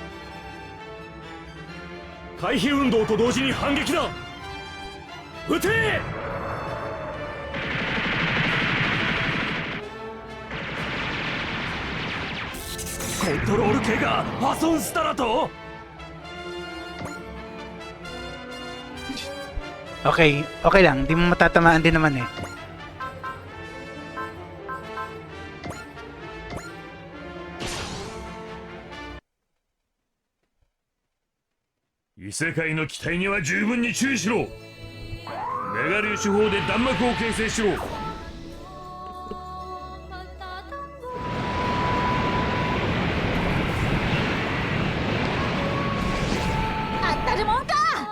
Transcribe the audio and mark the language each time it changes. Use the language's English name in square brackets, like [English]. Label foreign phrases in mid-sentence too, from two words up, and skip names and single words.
[Japanese] 回避運動と同時に反撃だ。撃て。コントロール系が破損したらと。 [Filipino] Okay, okay lang. Hindi mo matatamaan din naman eh. [Japanese] Isekai の機体には十分に注意しろ。メガ粒子砲で弾幕を形成しろ。当たるもんか。